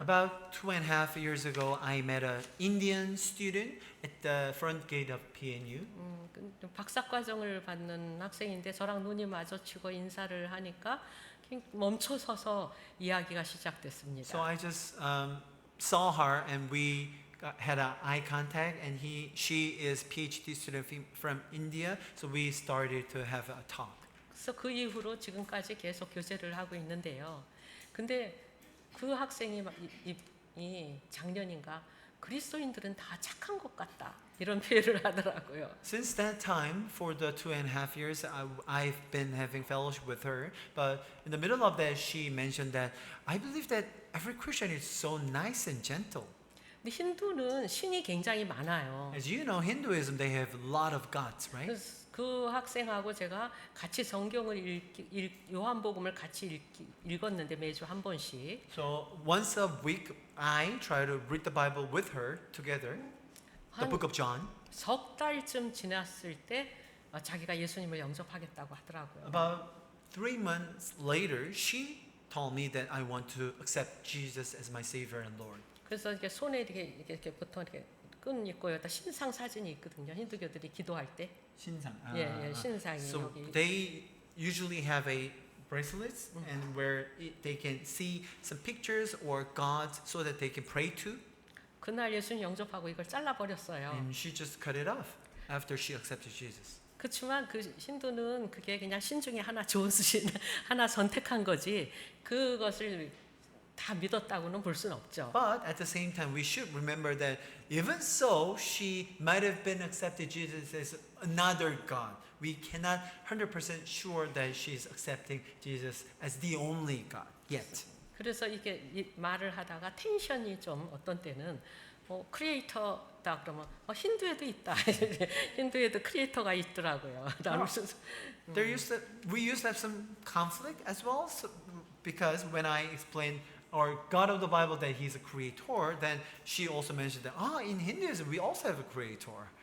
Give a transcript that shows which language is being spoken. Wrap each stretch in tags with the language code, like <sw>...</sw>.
<en>About 2.5 years ago, I met an Indian student at the front gate of PNU.</en> <ko>박사과정을 받는 학생인데 저랑 눈이 마주치고 인사를 하니까 멈춰서서 이야기가 시작됐습니다.</ko> <en>So I just saw her and we had an eye contact, and she is PhD student from India. So we started to have a talk.</en> <ko>그래서 그 이후로 지금까지 계속 교제를 하고 있는데요. 근데 그 학생이 이 작년인가 그리스도인들은 다 착한 것 같다 이런 표현을 하더라고요.</ko> <en>Since that time, for the 2.5 years, I've been having fellowship with her. But in the middle of that, she mentioned that I believe that every Christian is so nice and gentle.</en> <ko>근데 힌두는 신이 굉장히 많아요.</ko> <en>As you know, Hinduism, they have a lot of gods, right?</en> <ko>그래서 그 학생하고 제가 같이 성경을 요한복음을 같이 읽었는데 매주 한 번씩.</ko> <en>So once a week, I try to read the Bible with her together, the book of John.</en> <ko>석 달쯤 지났을 때 자기가 예수님을 영접하겠다고 하더라고요.</ko> <en>About 3 months later, she told me that I want to accept Jesus as my Savior and Lord.</en> <ko>그래서 이렇게 손에 이렇게 보통 이렇게 끈 있고 여기다 신상 사진이 있거든요. 힌두교들이 기도할 때. 신상. 예, 신상이</ko> <en>So</en> <ko>여기.</ko> <en>they usually have a bracelets and where they can see some pictures or gods so that they can pray to.</en> <ko>그날 예수님 영접하고 이걸 잘라 버렸어요.</ko> <en>And she just cut it off after she accepted Jesus.</en> <ko>그렇지만 그 힌두는 그게 그냥 신 중에 하나 좋은 신 하나 선택한 거지 그것을 다 믿었다고는 볼 수는 없죠.</ko> <en>But at the same time, we should remember that even so, she might have been accepted Jesus as another God. We cannot 100% sure that she's accepting Jesus as the only God yet.</en> <ko>그래서 이게 말을 하다가 텐션이 좀 어떤 때는 크리에이터다 그러면 힌두에도 있다. 힌두에도 크리에이터가 있더라고요.</ko> <en>We used to have some conflict as well, because when I explained our God of the Bible that He's a creator, then she also mentioned that in Hinduism we also have a creator.</en>